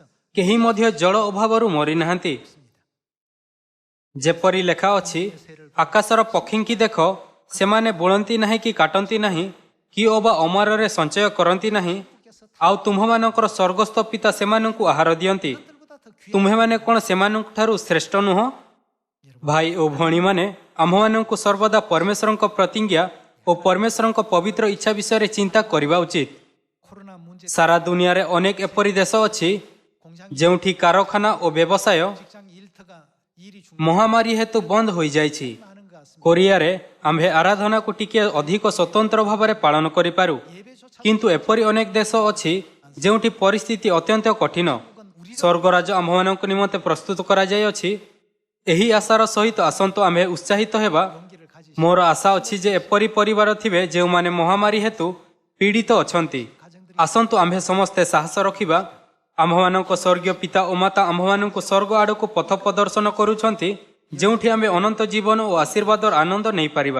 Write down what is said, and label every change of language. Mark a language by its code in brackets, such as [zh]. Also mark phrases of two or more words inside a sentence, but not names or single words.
[or] କେହି ମଧ୍ୟ ଜଳ ଅଭାବରୁ ମରିନାହାନ୍ତି। ଯେପରି ଲେଖା ଅଛି, ଆକାଶର ପକ୍ଷୀଙ୍କି ଦେଖ, ସେମାନେ ବୁଣନ୍ତି ନାହିଁ କି କାଟନ୍ତି ନାହିଁ, କି ଅବା ଅମରରେ ସଞ୍ଚୟ କରନ୍ତି ନାହିଁ, ଆଉ ତୁମ୍ଭମାନଙ୍କର ସ୍ୱର୍ଗସ୍ଥ ପିତା ସେମାନଙ୍କୁ ଆହାର ଦିଅନ୍ତି। [ko] 들보다 더 귀한 [or] ତୁମ୍ଭେମାନେ କ'ଣ ସେମାନଙ୍କଠାରୁ ଶ୍ରେଷ୍ଠ ନୁହଁ? ଭାଇ ଓ ଭଉଣୀମାନେ, ଆମ୍ଭମାନଙ୍କୁ ସର୍ବଦା ପରମେଶ୍ୱରଙ୍କ ପ୍ରତିଜ୍ଞା ଓ ପରମେଶ୍ୱରଙ୍କ ପବିତ୍ର ଇଚ୍ଛା ବିଷୟରେ ଚିନ୍ତା କରିବା ଉଚିତ। [ko] 코로나 문제 [or] ସାରା ଦୁନିଆରେ ଅନେକ ଏପରି ଦେଶ ଅଛି [ko] 공장 [or] ଯେଉଁଠି କାରଖାନା ଓ ବ୍ୟବସାୟ [ko] 직장 일터가 일이 중 [or] ମହାମାରୀ ହେତୁ ବନ୍ଦ ହୋଇଯାଇଛି। [ko] 하는 것 같습니다. [or] କୋରିଆରେ ଆମ୍ଭେ ଆରାଧନାକୁ ଟିକିଏ ଅଧିକ ସ୍ୱତନ୍ତ୍ର ଭାବରେ ପାଳନ କରିପାରୁ, କିନ୍ତୁ ଏପରି ଅନେକ ଦେଶ ଅଛି ଯେଉଁଠି ପରିସ୍ଥିତି ଅତ୍ୟନ୍ତ କଠିନ। ସ୍ୱର୍ଗରାଜ ଆମ୍ଭମାନଙ୍କ ନିମନ୍ତେ ପ୍ରସ୍ତୁତ କରାଯାଇଅଛି। ଏହି ଆଶାର ସହିତ ଆସନ୍ତୁ ଆମ୍ଭେ ଉତ୍ସାହିତ ହେବା। [ko] 용기를 가지시 [or] ମୋର ଆଶା ଅଛି ଯେ ଏପରି ପରିବାର ଥିବେ ଯେଉଁମାନେ ମହାମାରୀ ହେତୁ ପୀଡ଼ିତ ଅଛନ୍ତି। ଆସନ୍ତୁ ଆମ୍ଭେ ସମସ୍ତେ ସାହସ ରଖିବା। ଆମ୍ଭମାନଙ୍କ ସ୍ୱର୍ଗୀୟ ପିତା ଓ ମାତା ଆମ୍ଭମାନଙ୍କୁ ସ୍ୱର୍ଗ ଆଡ଼କୁ ପଥ ପ୍ରଦର୍ଶନ କରୁଛନ୍ତି, ଯେଉଁଠି ଆମ୍ଭେ ଅନନ୍ତ ଜୀବନ ଓ ଆଶୀର୍ବାଦର ଆନନ୍ଦ ନେଇପାରିବା।